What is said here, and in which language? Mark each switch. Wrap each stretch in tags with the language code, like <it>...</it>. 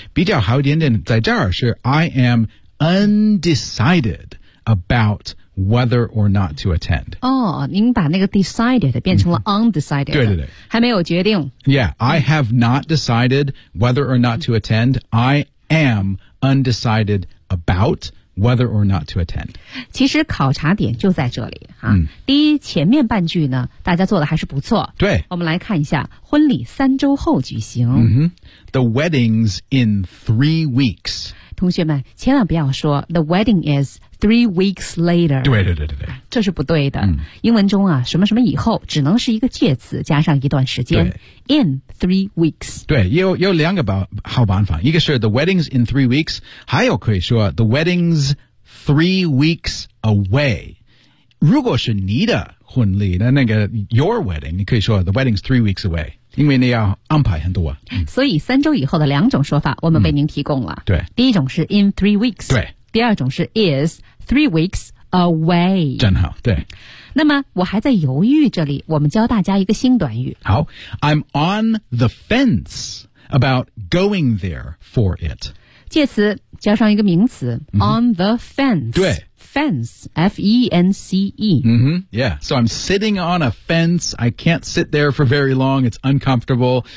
<zh>比较好一点点在这儿是</zh> <en>I am undecided about whether or not to attend.</en> <zh>哦、您把那个 decided 变成了 undecided.、对对对。还没有决定。</zh> <en>Yeah, I have not decided whether or not to attend. I am undecided about whether or not to attend.</en> <zh>其实考察点就在这里。第一前面半句呢大家做的还是不错。对。我们来看一下婚礼三周后举行。</zh> <en>The wedding's in 3 weeks.</en> <zh>同学们千万不要说</zh> <en>The wedding is 3 weeks later</en> <zh>对对对对对，这是不对的、英文中啊什么什么以后只能是一个介词加上一段时间</zh> <en>In 3 weeks</en> <zh>对 有两个好办法一个是</zh> <en>The wedding's in 3 weeks</en> <zh>还有可以说</zh> <en>The wedding's 3 weeks away</en> <zh>如果是你的婚礼的那个 Your wedding 你可以说</zh> <en>The wedding's 3 weeks away</en> <zh>因为你要安排很多、所以三周以后的两种说法我们为您提供了、对第一种是</zh> <en>in 3 weeks</en> <zh>对第二种是</zh> <en>is 3 weeks away</en> <zh>真好对那么我还在犹豫这里我们教大家一个新短语</zh> <en>好 I'm on the fence about going there for it</en> <zh>介词加上一个名词、</zh> <en>on the fence</en> <zh>对</zh> <en>Fence, F-E-N-C-E. Yeah, so I'm sitting on a fence. I can't sit there for very long. It's uncomfortable.</en>